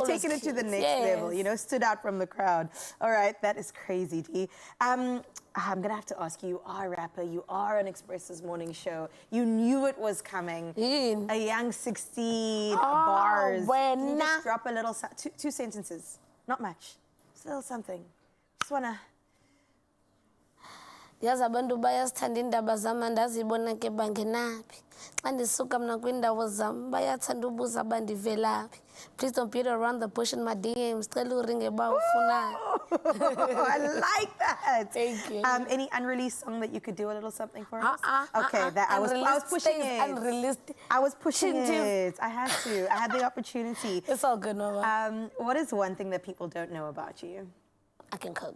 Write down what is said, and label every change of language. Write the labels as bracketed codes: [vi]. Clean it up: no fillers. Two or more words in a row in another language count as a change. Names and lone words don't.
[en] They've taken it to the next level, you know, stood out from the crowd. All right, that is crazy, T. I'm going to have to ask you, you are a rapper, you are on Expresso's morning show. You knew it was coming. A young 16 bars. Can you just drop a little, two sentences? Not much. Just a little something. Just want to... [xh] yazi abantu bayazithanda indaba zami andazibona ke bangenaphi xa ndisuka mna kwiindawo zam bayathanda ubuza bandivelaphi. [en] Please don't beat around the bush in my DMs. [xh] Cela uringe ba ufunayo. [en] I like that. Thank you. Any unreleased song that you could do a little something for us? Okay, that I was pushing it. Unreleased. I was pushing it. I had to. I had the opportunity. It's all good, Mama. What is one thing that people don't know about you? I can cook.